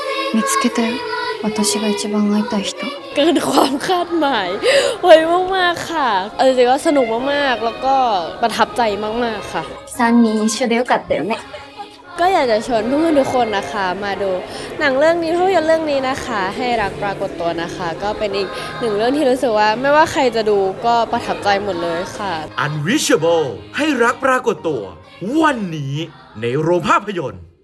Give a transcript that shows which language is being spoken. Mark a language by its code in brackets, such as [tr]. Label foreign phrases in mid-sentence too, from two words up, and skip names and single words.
[ja] 見つけたよ。私が一番会いたい人。 [th] เกินความคาดหมายเฮ้ยมากๆค่ะเอาจริงๆก็สนุกมากๆแล้วก็ประทับใจมากๆค่ะ [ja] 3人一緒でよかったよね。 [th] ก็อยากจะชวนเพื่อนๆทุกคนนะคะมาดูหนังเรื่องนี้ภาพยนตร์เรื่องนี้นะคะให้รักปรากฏตัวนะคะก็เป็นอีกหนึ่งเรื่องที่รู้สึกว่าไม่ว่าใครจะดูก็ประทับใจหมดเลยค่ะ Unreachable ให้รักปรากฏตัววันนี้ในโรงภาพยนตร์